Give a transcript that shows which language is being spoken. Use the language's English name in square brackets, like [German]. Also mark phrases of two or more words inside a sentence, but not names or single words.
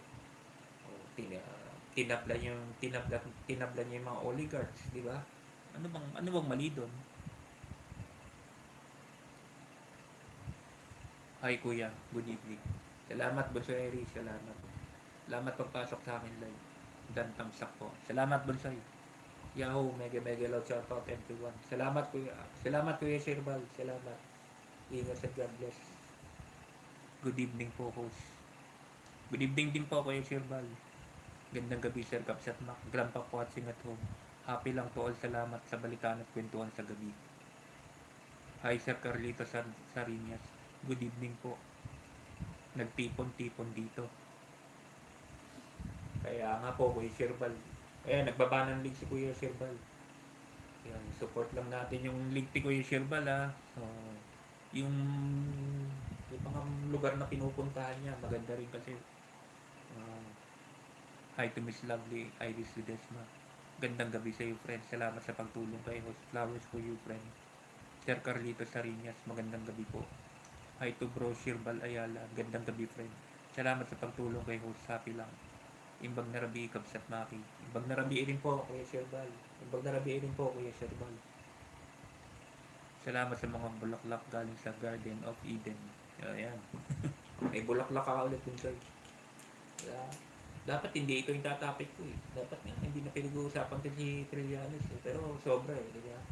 [Filipino] Tinabla niya yung mga oligarchs, di ba? Ano bang mali doon? Hi kuya, [English] good evening. [Filipino] Salamat Bonsoy Eri, salamat pagpasok sa akin live. Dan [English] thumbs up [Filipino] po. Salamat Bonsoy. [English] Yahoo, mega loud shoutout everyone. [Filipino] Salamat kuya Sherbal, salamat. Ingat at [English] God bless. Good evening [Filipino] po host. [English] Good evening [Filipino] din po kuya Sherbal. Gandang gabi Sir Caps at Mac. [English] Grandpa po watching at home. [Filipino] Happy lang po all, salamat sa balikan at kwentuhan sa gabi. [English] Hi Sir Carlito Sarinas. [Filipino] Good evening po. Nagtipon-tipon dito. Kaya nga po Kuya Sherbal. Nagbaba ng league si Kuya Sherbal. Yan, support lang natin yung league ni Kuya Sherbal ha. So, yung mga lugar na pinupuntahan niya, maganda rin kasi. [English] Hi to Miss Lovely Iris Ledesma. [Filipino] Gandang gabi sa iyo, friend. Salamat sa pagtulong kay host. [English] Flowers for you, friend. [Filipino] Sir Carlito Sarinas, magandang gabi po. [English] Hi to Bro Shirbal Ayala. [Filipino] Gandang gabi, [English] friend. [Filipino] Salamat sa pagtulong kay host. Happy lang. [Iloko] Imbag na rabi, Kabsat Maki. Imbag na rabi rin po, Kuya Shirbal. Imbag na rabi rin po, Kuya Shirbal. [Filipino] Salamat sa mga bulaklak galing sa Garden of Eden. Ayan. May bulaklak ka ulit dun sa'yo. Dapat hindi ito yung tatapik ko eh. Dapat nga, hindi na pinag-uusapan ko si Trillanes eh. Pero sobra eh, di ba?